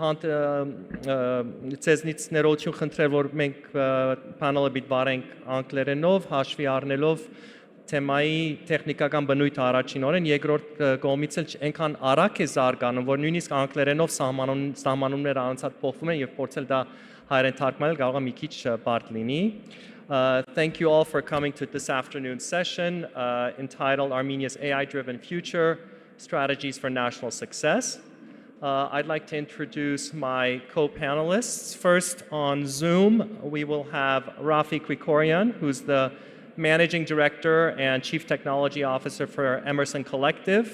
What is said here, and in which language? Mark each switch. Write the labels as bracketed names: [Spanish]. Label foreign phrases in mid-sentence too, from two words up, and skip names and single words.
[Armenian] եմ ձեզնից ներողություն խնդրել, որ մենք պանելը բիթբարենք անգլերենով, հաշվի առնելով թեմայի տեխնիկական բնույթը առաջին օրեն, երկրորդ կողմից էլ այնքան արագ է զարգանում, որ նույնիսկ անգլերենով սահմանումները անընդհատ փոխվում են եւ փորձել դա հայերեն թարգմանել կարող է մի քիչ բարդ լինի. [English] Thank you all for coming to this afternoon's session entitled Armenia's AI-Driven Future, Strategies for National Success. I'd like to introduce my co-panelists. First on Zoom, we will have Raffi Krikorian, who's the Managing Director and Chief Technology Officer for Emerson Collective.